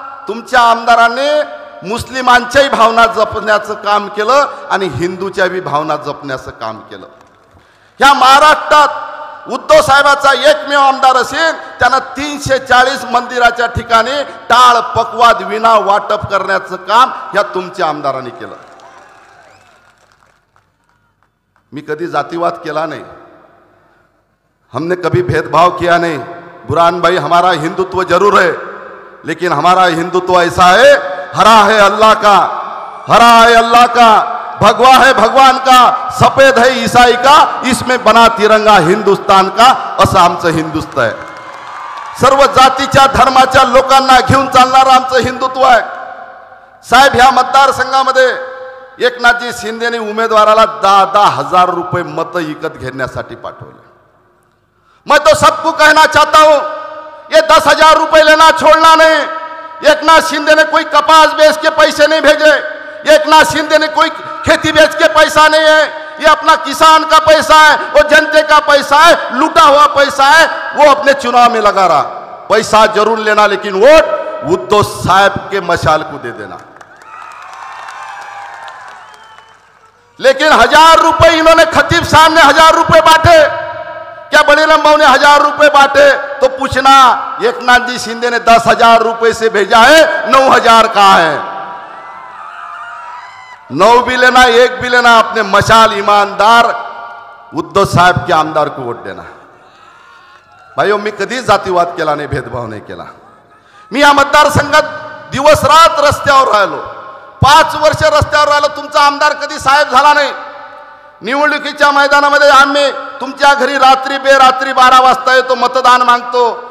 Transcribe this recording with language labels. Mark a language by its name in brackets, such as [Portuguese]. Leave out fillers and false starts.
[Marathi] तुमच्या आमदारांनी मुस्लिमांच्याही भावना जपण्याचं काम केलं आणि हिंदूच्या बी भावना जपण्याचं काम केलं. ह्या महाराष्ट्रात उद्धव साहेबाचा एकमेव आमदार असेल त्यानं 340 मंदिराच्या ठिकाणी टाळ पकवाद विना वाटप करण्याचं काम ह्या तुमच्या आमदारांनी केलं. मी कधी जातीवाद केला [Hindi] नहीं, हमने कभी भेदभाव किया नहीं. बुरहान भाई, हमारा हिंदुत्व जरूर है लेकिन हमारा हिंदुत्व ऐसा है, हरा है अल्लाह का, हरा है अल्लाह का, भगवा है भगवान का, सफेद है ईसाई का, इसमें बना तिरंगा हिंदुस्तान का, [Marathi] असं आमचं हिंदुत्व आहे. सर्व जातीच्या धर्माच्या लोकांना घेऊन चालणारं आमचं हिंदुत्व आहे. साहेब ह्या मतदारसंघामध्ये एकनाथजी शिंदेने उमेदवाराला 10,000 रुपये मत विकत घेण्यासाठी पाठवले. [Hindi] मैं तो सबको कहना चाहता हूं, ये 10,000 रुपये लेना छोड़ना नहीं. एकनाथ शिंदे ने कोई कपास बेच के पैसे नहीं भेजे, एकनाथ शिंदे ने कोई खेती बेच के पैसा नहीं है, ये अपना किसान का पैसा है, वो जनते का पैसा है, लूटा हुआ पैसा है, वो अपने चुनाव में लगा रहा. पैसा जरूर लेना लेकिन वोट उद्धव साहब के मशाल को दे देना. लेकिन 1000 रुपए इन्होंने खतीब साहब ने 1000 रुपए बांटे, क्या बड़ीराम भाऊ ने 1000 रुपए बांटे? तो पूछना एकनाथ जी शिंदे ने 10,000 रुपए से भेजा है, 9,000 कहां है? 9 भी लेना, 1 भी लेना, अपने मशाल ईमानदार उद्धव साहब के आमदार को वोट देना. [Marathi] भाइयों, मी कधी जातीवाद केला नाही, भेदभाव नाही केला. मी या मतदारसंघात दिवस रात रस्त्यावर राहिलो, 5 वर्ष रस्त्यावर राहिलो. तुमचा आमदार कधी साहेब झाला नाही. निवडणुकीच्या मैदानामध्ये आम्ही तुमच्या घरी रात्री बेरात्री 12 वाजता येतो, मतदान मागतो.